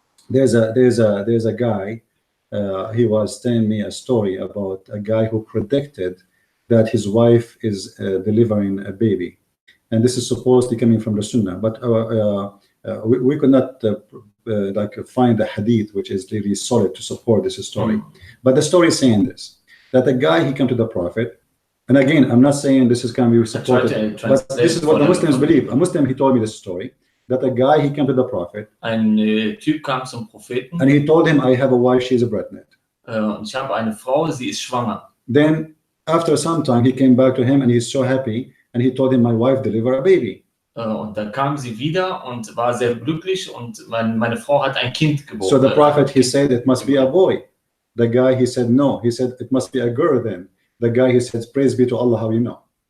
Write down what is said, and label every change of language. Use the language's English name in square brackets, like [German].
[English] There's a guy. He was telling me a story about a guy who predicted that his wife is delivering a baby, and this is supposedly coming from the Sunnah, but we could not like find a hadith which is really solid to support this story. But the story is saying this, that a guy, he came to the Prophet, and again, I'm not saying this is can be supported, but this is what the Muslims believe. A Muslim, he told me this story, that a guy, he came to the Prophet, [German] Ein Typ kam zum Propheten, [English] and he told him, I have a wife, she's a pregnant. [German] Und ich habe eine Frau, sie ist schwanger. [English] Then after some time, he came back to him and he's so happy, and he told him, my wife delivered a baby. [German] Und dann kam sie wieder und war sehr glücklich, und meine Frau hat ein Kind geboren. [English] So the Prophet, he said, it must be a boy. The guy, he said, no. He said, it must be a girl then. The guy, he said, praise be to Allah, how you know?